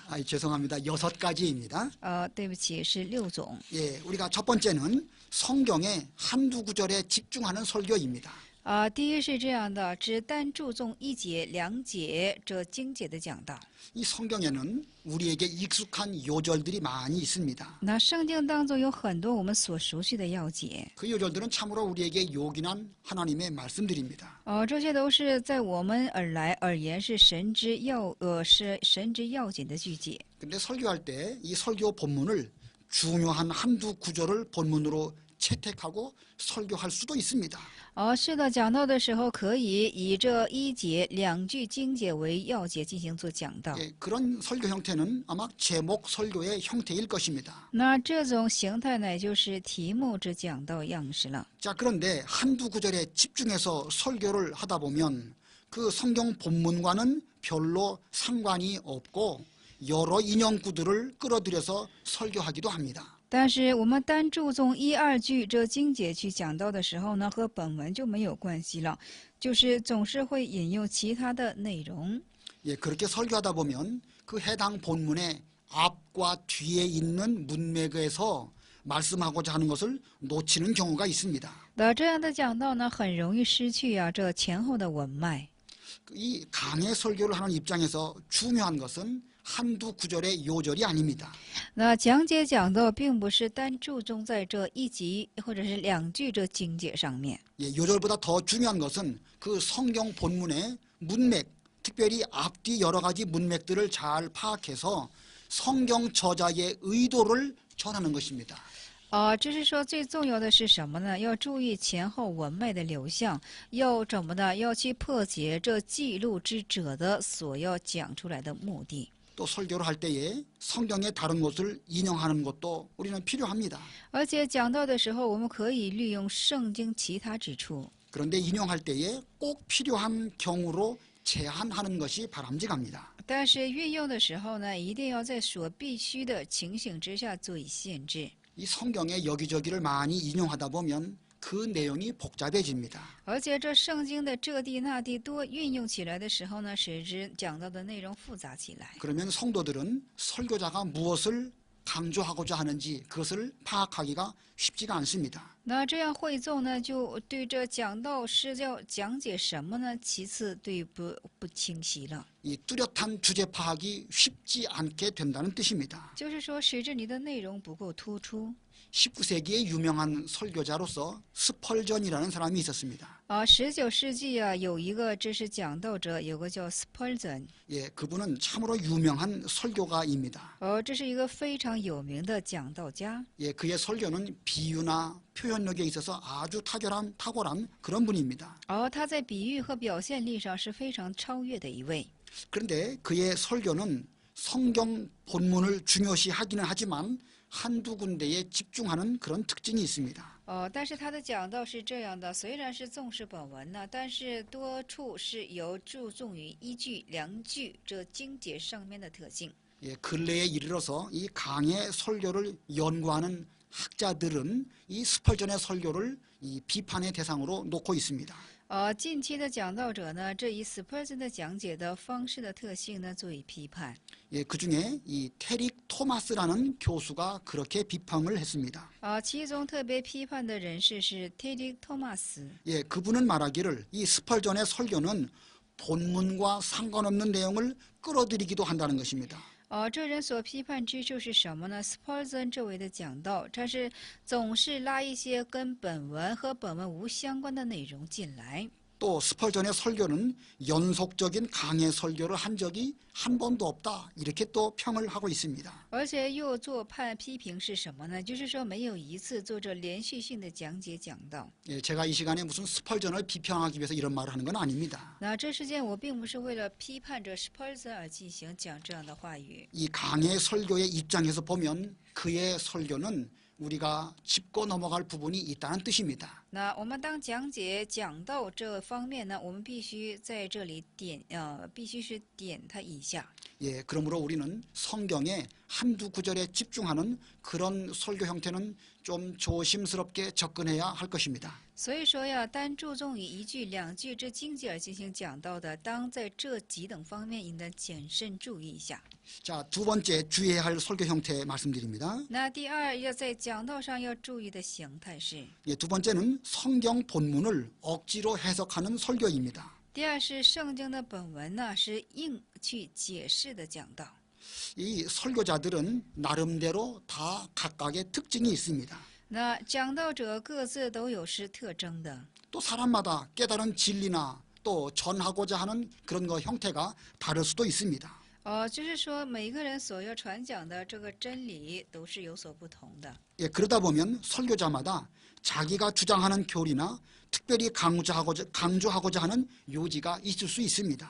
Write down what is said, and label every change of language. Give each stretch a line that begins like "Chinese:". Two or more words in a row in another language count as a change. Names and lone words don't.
Korean: 죄송합니다. 6가지입니다.
Chinese: 对不起，是6种。
Korean: 예, 우리가 첫 번째는 성경의 한두 구절에 집중하는 설교입니다.
Chinese: 第一是这样的，只单注重1节、2节这经节的讲道。
Korean: 이 성경에는 우리에게 익숙한 요절들이 많이 있습니다.
Chinese: 那圣经当中有很多我们所熟悉的要节，
Korean: 그 요절들은 참으로 우리에게 요긴한 하나님의 말씀들입니다.
Chinese: 这些都是在我们而言是神之要紧的句节。
Korean: 근데 설교할 때 이 설교 본문을 중요한 한두 구절을 본문으로 채택하고 설교할 수도 있습니다.
Chinese: 是的，讲道的时候可以以这1节、2句经节为要节进行做讲道。
Korean: 예, 그런 설교 형태는 아마 제목 설교의 형태일 것입니다.
Chinese: 那这种形态呢，就是题目之讲道样式了。
Korean: 자, 그런데 한두 구절에 집중해서 설교를 하다 보면 그 성경 본문과는 별로 상관이 없고 여러 인용구들을 끌어들여서 설교하기도 합니다.
Chinese: 但是我们单注重1、2句这经节去讲道的时候呢，和本文就没有关系了，就是总是会引用其他的内容。
Korean: 예, 그렇게 설교하다 보면 그 해당 본문의 앞과 뒤에 있는 문맥에서 말씀하고자 하는 것을 놓치는 경우가 있습니다.
Chinese: 那这样的讲道呢，很容易失去这前后的文脉。
Korean: 이 강의 설교를 하는 입장에서 중요한 것은 한두 구절의 요절이 아닙니다.
Chinese: 那讲解讲道并不是单注重在这1集或者是2句这经节上面。
Korean: 예, 요절보다 더 중요한 것은 그 성경 본문의 문맥, 특별히 앞뒤 여러 가지 문맥들을 잘 파악해서 성경 저자의 의도를 전하는 것입니다.
Chinese: 这是说最重要的是什么呢？要注意前后文脉的流向，要怎么呢？要去破解这记录之者的所要讲出来的目的。
Korean: 또 설교를 할 때에 성경의 다른 곳을 인용하는 것도 우리는 필요합니다.
Chinese: 而且讲到的时候，我们可以利用圣经其他之处。
Korean: 그런데 인용할 때에 꼭 필요한 경우로 제한하는 것이 바람직합니다.
Chinese: 但是运用的时候呢，一定要在所必须的情形之下做以限制。
Korean: 이 성경의 여기저기를 많이 인용하다 보면 그 내용이 복잡해집니다.
Chinese: 而且这圣经的这地那地多运用起来的时候呢，使之讲到的内容复杂起来。
Korean: 그러면 성도들은 설교자가 무엇을 강조하고자 하는지 그것을 파악하기가 쉽지가 않습니다.
Chinese: 那这样会众呢，就对这讲道是要讲解什么呢？其次对不清晰了，
Korean: 이 뚜렷한 주제 파악이 쉽지 않게 된다는 뜻입니다.
Chinese: 就是说使之你的内容不够突出。
Korean: 19세기의 유명한 설교자로서 스펄전이라는 사람이 있었습니다.
Chinese: 19 世纪啊，有一个知识讲道者，有个叫 Spurgeon，
Korean: 예, 그분은 참으로 유명한 설교가입니다.
Chinese: 这是一个非常有名的讲道家。
Korean: 예, 그의 설교는 비유나 표현력에 있어서 아주 탁월한 그런 분입니다.
Chinese: 他在比喻和表现力上是非常超越的一位。
Korean: 그런데 그의 설교는 성경 본문을 중요시하기는 하지만 한두 군데에 집중하는 그런 특징이 있습니다.
Chinese: 但是他的讲道是这样的，虽然是重视本文呢，但是多处是有注重于依据、量据这经节上面的特性。
Korean: 예, 근래에 이르러서 이 강의 설교를 연구하는 학자들은 이 스펄전의 설교를 이 비판의 대상으로 놓고 있습니다.
Chinese: 近期的讲道者呢，这以 Spurgeon 的讲解的方式的特性呢，做以批判。
Korean: 예, 그중에 이 테릭 토마스라는 교수가 그렇게 비판을 했습니다.
Chinese: 其中特别批判的人士是 Teddy Thomas。
Korean: 예, 그분은 말하기를 이 스펄전의 설교는 본문과 상관없는 내용을 끌어들이기도 한다는 것입니다.
Chinese: 这人所批判之处是什么呢 ？Spurgeon 这位的讲道，他是总是拉一些跟本文和本文无相关的内容进来。
Korean: 또 스펄전의 설교는 연속적인 강의 설교를 한 적이 한 번도 없다. 이렇게 또 평을 하고 있습니다.
Chinese: 而且又做批评是什么呢？就是说没有一次做着连续性的讲解讲道。
Korean: 예, 제가 이 시간에 무슨 스펄전을 비평하기 위해서 이런 말을 하는 건 아닙니다.
Chinese: 那这时间我并不是为了批判着 Spurgeon 而进行讲这样的话语。
Korean: 이 강의 설교의 입장에서 보면 그의 설교는 우리가 짚고 넘어갈 부분이 있다는 뜻입니다.
Chinese: 那我们当讲解讲道这方面呢，我们必须在这里必须是点它一下。
Korean: 예, 그러므로 우리는 성경의 한두 구절에 집중하는 그런 설교 형태는 좀 조심스럽게 접근해야 할 것입니다.
Chinese: 所以说要单注重于一句两句这经节而进行讲道的，当在这几等方面应当谨慎注意一下。
Korean: 자, 두 번째 주의해야 할 설교 형태 말씀드립니다.
Chinese: 那第二要在讲道上要注意的形态是，
Korean: 예, 두 번째는 성경 본문을 억지로 해석하는 설교입니다.
Chinese: 第二是圣经的本文呢是硬去解释的讲道。
Korean: 이 설교자들은 나름대로 다 각각의 특징이 있습니다.
Chinese: 那讲道者各自都有是特征的。
Korean: 또 사람마다 깨달은 진리나 또 전하고자 하는 그런 거 형태가 다를 수도 있습니다.
Chinese: 就是说每个人所要传讲的这个真理都是有所不同的。
Korean: 예, 그러다 보면 설교자마다 자기가 주장하는 교리나 특별히 강조하고자 하는 요지가 있을 수 있습니다.